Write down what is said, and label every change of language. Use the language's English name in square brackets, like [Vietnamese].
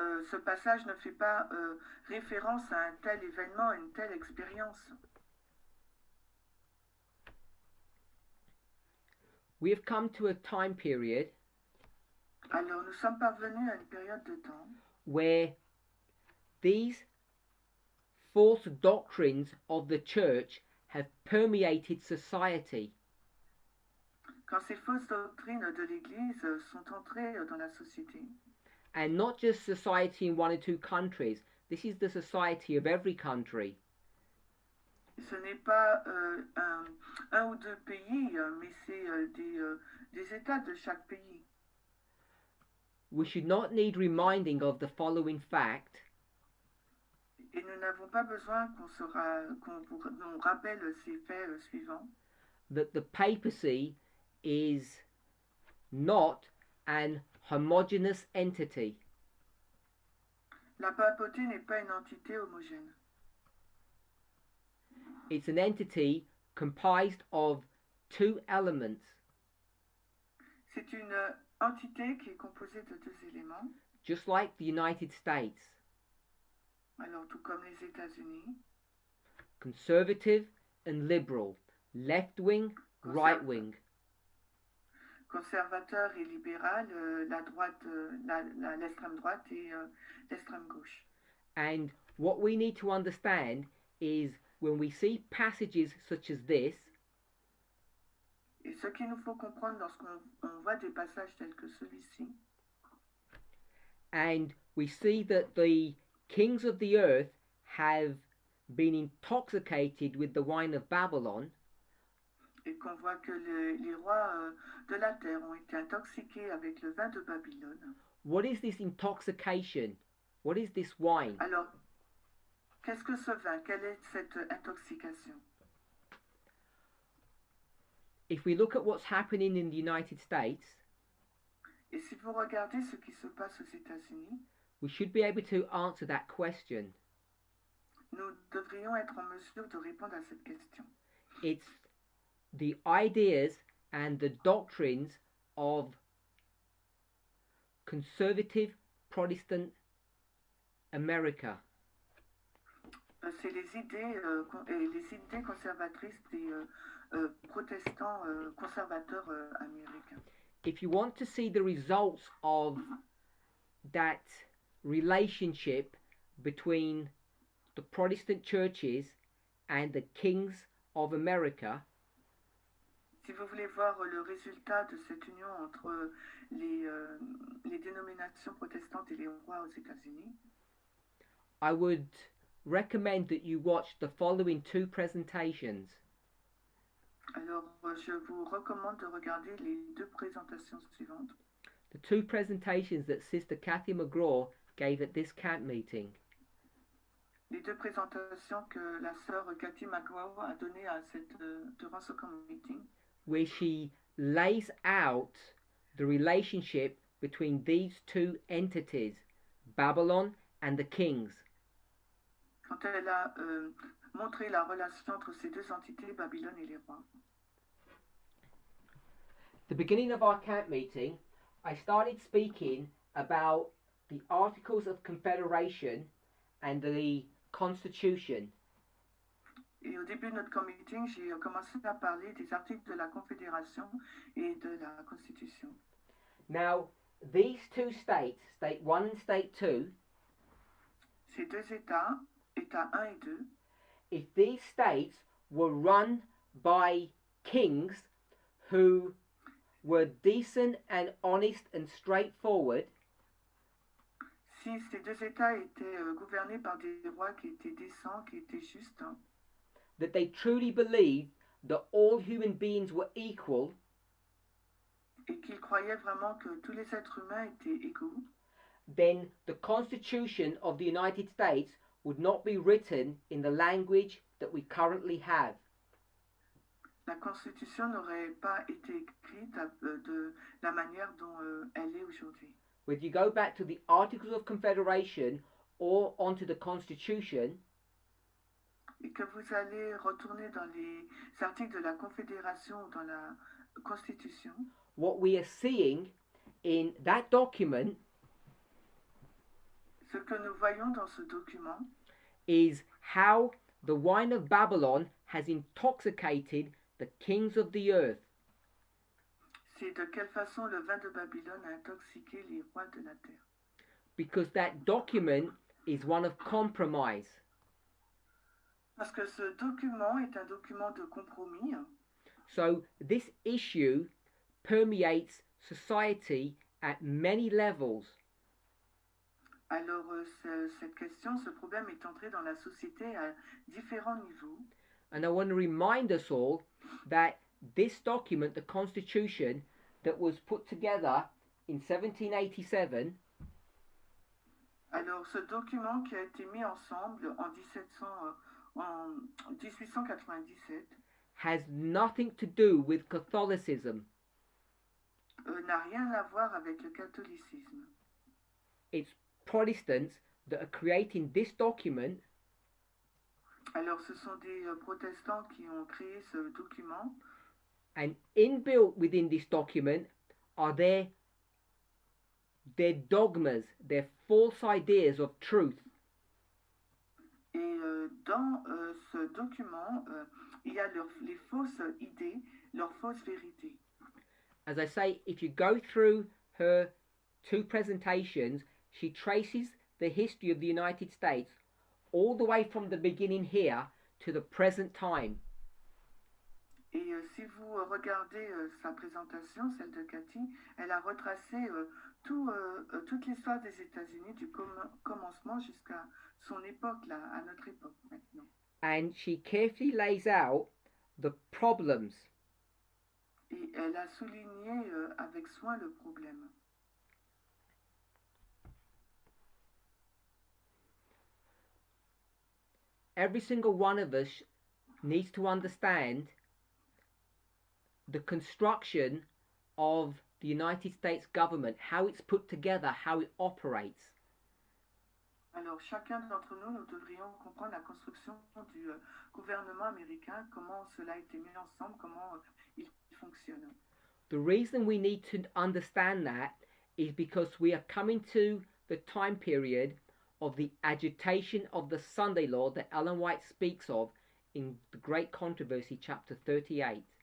[French] Ce passage ne fait pas référence à un tel événement, à une telle expérience. [English] We have come to a time period [French] Alors nous sommes parvenus à une période de temps [English] where these false doctrines of the church have permeated society. [French] quand ces fausses doctrines de l'Église sont entrées dans la société. [English] And not just society in one or two countries. This is the society of every country. [French] Ce n'est pas un ou deux pays, mais c'est des États de chaque pays. [English] We should not need reminding of the following fact. [French] Et nous n'avons pas besoin qu'on nous rappelle ces faits suivants. [English] That the papacy is not an homogeneous entity. [French] La papauté n'est pas une entité homogène. [English] It's an entity comprised of two elements. [French] C'est une entité qui est composée de deux éléments. [English] Just like the United States. [French] Alors, tout comme les États-Unis. [English] Conservative and liberal. Left-wing, right-wing. [French] Conservateur et libéral, la droite, l'extrême droite et l'extrême gauche. [English] And what we need to understand is when we see passages such as this, [French] et ce qu'il nous faut comprendre lorsqu'on voit des passages tels que celui-ci, [English] and we see that the kings of the earth have been intoxicated with the wine of Babylon, [French] et qu'on voit que les rois de la terre ont été intoxiqués avec le vin de Babylone. [English] What is this intoxication? What is this wine? [French] Alors, qu'est-ce que ce vin? Quelle est cette intoxication? [English] If we look at what's happening in the United States, [French] et si vous regardez ce qui se passe aux États-Unis, [English] we should be able to answer that question. [French] Nous devrions être en mesure de répondre à cette question. [English] It's the ideas and the doctrines of conservative Protestant America. [French] C'est les idées conservatrices des protestants conservateurs américains. [English] If you want to see the results of that relationship between the Protestant churches and the kings of America, [French] si vous voulez voir le résultat de cette union entre les dénominations protestantes et les rois aux États-Unis, [English] I would recommend that you watch the following two presentations. [French] Alors, je vous recommande de regarder les deux présentations suivantes. [English] The two presentations that Sister Kathy McGraw gave at this camp meeting. [French] Les deux présentations que la sœur Cathy McGraw a données durant ce camp meeting, [English] where she lays out the relationship between these two entities, Babylon and the kings. [French] Quand elle a montré la relation entre ces deux entités, Babylone et les rois. [English] The beginning of our camp meeting, I started speaking about the Articles of Confederation and the Constitution. [French] Et au début de notre camp meeting, j'ai commencé à parler des articles de la Confédération et de la Constitution. [English] Now, these two states, State 1 and State 2, [French] ces deux États, États 1 et 2, [English] if these states were run by kings who were decent and honest and straightforward, [French] si ces deux États étaient gouvernés par des rois qui étaient décents, qui étaient justes, [English] that they truly believed that all human beings were equal, [French] et qu'ils croyaient vraiment que tous les êtres humains étaient égaux, [English] then the Constitution of the United States would not be written in the language that we currently have. [French] La Constitution n'aurait pas été écrite de la manière dont elle est aujourd'hui. [English] Whether you go back to the Articles of Confederation or onto the Constitution, [French] et que vous allez retourner dans les articles de la Confédération ou dans la Constitution, [English] what we are seeing in that document [French] ce que nous voyons dans ce document, [English] is how the wine of Babylon has intoxicated the kings of the earth. [French] c'est de quelle façon le vin de Babylone a intoxiqué les rois de la terre. [English] Because that document is one of compromise. [French] Parce que ce document est un document de compromis. [English] So this issue permeates society at many levels. [French] Alors cette question, ce problème est entré dans la société à différents niveaux. [English] And I want to remind us all that this document, the Constitution, that was put together in 1787, [French] alors ce document qui a été mis ensemble en 1897 [English] has nothing to do with Catholicism. [French] N'a rien à voir avec le catholicisme. [English] It's Protestants that are creating this document. [French] Alors ce sont des protestants qui ont créé ce document. [English] And inbuilt within this document are their dogmas, their false ideas of truth. [French] Et dans ce document, il y a les fausses idées, leurs fausses vérités. [English] As I say, if you go through her two presentations, she traces the history of the United States all the way from the beginning here to the present time. [French] Et si vous regardez sa présentation, celle de Cathy, elle a retracé toute l'histoire des États-Unis du commencement jusqu'à son époque, là, à notre époque maintenant. [English] And she carefully lays out the problems. [French] Et elle a souligné avec soin le problème. [English] Every single one of us needs to understand the construction of the United States government, how it's put together, how it operates. [French] Alors, chacun d'entre nous, nous devrions comprendre la construction du gouvernement américain, comment cela a été mis ensemble, comment il fonctionne. [English] The reason we need to understand that is because we are coming to the time period of the agitation of the Sunday law that Ellen White speaks of in The Great Controversy, chapter 38.